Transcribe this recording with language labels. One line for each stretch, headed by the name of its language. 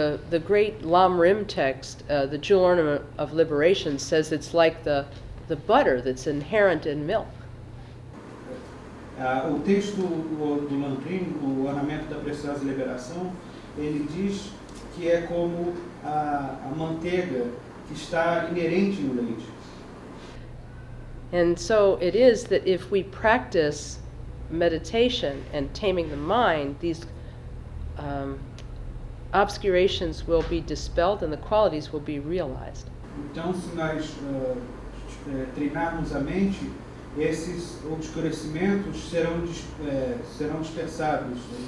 English: The great Lam Rim text, the Jewel Ornament of Liberation, says it's like the butter that's inherent in milk.
Portuguese: O texto do Lamrim, o Ornamento da Preciosa Liberação, ele diz que é como a manteiga que está inerente no leite.
English: And so it is that if we practice meditation and taming the mind, these obscurations will be dispelled and the qualities will be realized.
Portuguese: Então, se nós treinarmos a mente, esses obscurecimentos serão dispersados.